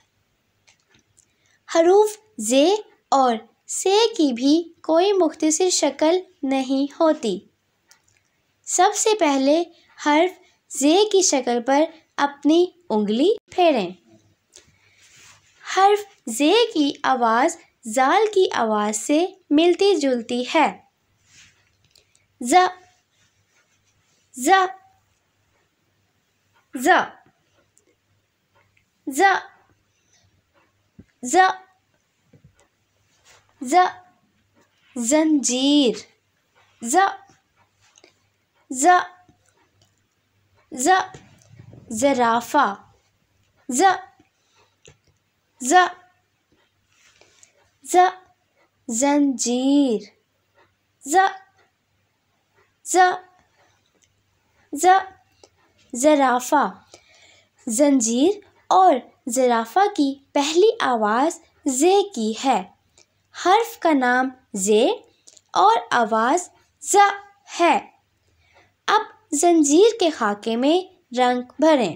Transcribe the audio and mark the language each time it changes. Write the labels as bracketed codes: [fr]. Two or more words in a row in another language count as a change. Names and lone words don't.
[ur] حروف ز اور س کی بھی کوئی مختصر شکل نہیں ہوتی۔ سب سے پہلے حرف ز کی شکل پر اپنی انگلی پھیریں۔ حرف ز کی آواز ذال کی آواز سے ملتی جلتی ہے۔ ز ز ز ز ز ز زنجیر ز ز ز زرافہ ز ز ز زنجیر ز ز ز زرافہ۔ زنجیر اور زرافہ کی پہلی آواز ز کی ہے۔ حرف کا نام ز اور آواز ز ہے۔ اب زنجیر کے خاکے میں رنگ بھریں۔